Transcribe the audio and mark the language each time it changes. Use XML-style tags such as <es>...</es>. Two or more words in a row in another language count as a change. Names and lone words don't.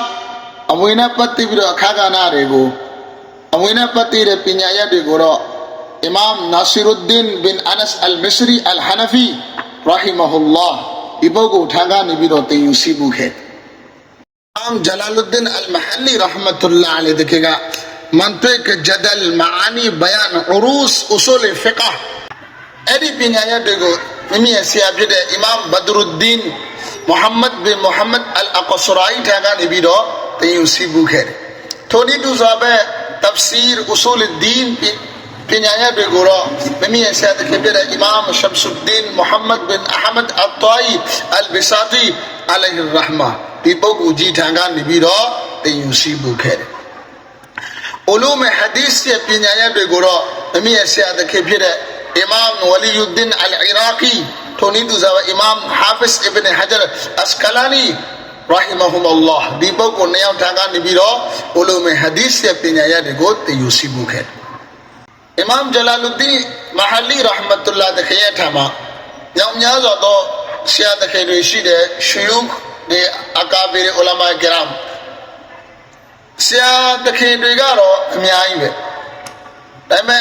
<my>အမွေနဲ့ပတ်သက်ပြီးတော့အခါကဏ္ဍတွေကိုအမွေနဲ့ပတ်သက်တဲ့ပညာရပ်တွေကိုတော့အီမမ်နာဆီရုဒ်ဒင်ဘင်အနတ်အလ်မစ္စရီအလ်ဟနဖီရဟီမဟူလ္လာဟ် ဒီပုဂ္ဂိုလ်ထံကနေပြီးတော့သင်ယူစီဖို့ခဲ့အမ်ဂျလာလူဒင်အလ်မဟာလီရဟ်မတ်တူလာအလိုင်ဒီက</my> <ar>منطق جدل معاني بيان عروض أصول فقه</ar> <my>အဲ့ဒီပညာရပ်တွေကိုမိမိရဲ့ဆရာဖြစ်တဲ့အီမမ်ဘဒရုဒ်ဒင်မုဟမ္မဒ်ဘင်မုဟမ္မဒ်အလ်အကဆရိုင်ထံကနေပြီးတော့သင်ယူစီဖို့ခဲ့တယ်ထိုနည်းတူစွာပဲ</my> <ar>تفسير أصول الدين</ar> <my>ပညာရပ်တွေကိုတော့မိမိရဲ့ဆရာတခင်ဖြစ်တဲ့အီမမ်ရှမ်ဆုဒ်ဒင်မုဟမ္မဒ်ဘင်အဟမဒ်အတ်တိုင်အလ်ဘီဆာတီအလိုင်ဟ်ရဟ်မာဒီပုဂ္ဂိုလ်ကြီးထံကနေပြီးတော့သင်ယူစီဖို့ခဲ့တယ်</my> <ar>علوم حديث</ar> <my>ရဲ့ပညာရပ်တွေကိုတော့မိမိရဲ့ဆရာတခင်ဖြစ်တဲ့အီမမ်ဝလီယုဒ်ဒင်အလ်အီရာကီထိုနည်းတူစွာပဲအီမမ်ဟာဖစ်အစ်ဘန်ဟဂျာအစကလာနီရဟီမဟူမုလ္လာဟ်ဒီပုဂ္ဂိုလ်နှစ်ယောက်ထံကနေပြီးတော့</my> <ar>علوم حديث</ar> <my>ရဲ့ပညာရပ်တွေကိုသင်ယူစီဖို့ခဲ့အီမမ်ဂျလာလူဒင်မဟာလီရဟ်မတ်တူလာတခရဲ့ထံမှာရောင်များစွာသောဆရာတ ခင်တွေရှိတဲ့ရှူယုခ်တွေအကာဘီရ်ဥလမာဂရမ်ဆရာတခင်တွေကတော့အများကြီးပဲဒါပေမဲ့</my>